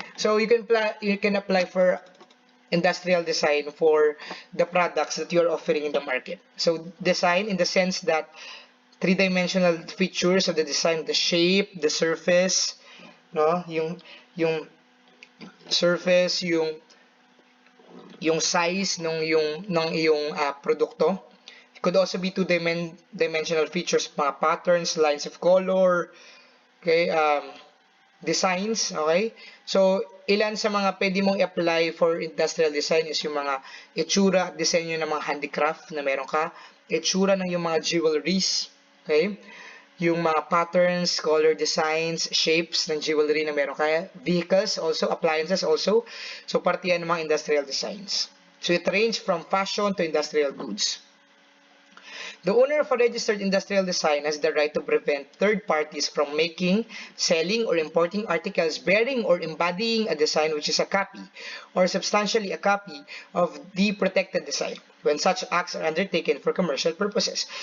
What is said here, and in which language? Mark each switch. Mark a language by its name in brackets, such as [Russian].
[English] So you can apply for industrial design for the products that you're offering in the market. So design in the sense that three-dimensional features of the design, the shape, the surface, no? [Filipino] Yung surface, yung size ng iyong produkto. [English] It could also be two-dimensional features, mga patterns, lines of color, okay, designs, okay? [Filipino] So, ilan sa mga pwede mong i-apply for industrial design is yung mga itsura, disenyo ng mga handicraft na meron ka, itsura ng yung mga jewelries, okay? Yung mga patterns, color designs, shapes ng jewelry na meron ka, vehicles also, appliances also. So, parte yan ng mga industrial designs. [English] So, it ranges from fashion to industrial goods. The owner of a registered industrial design has the right to prevent third parties from making, selling, or importing articles bearing or embodying a design which is a copy or substantially a copy of the protected design when such acts are undertaken for commercial purposes.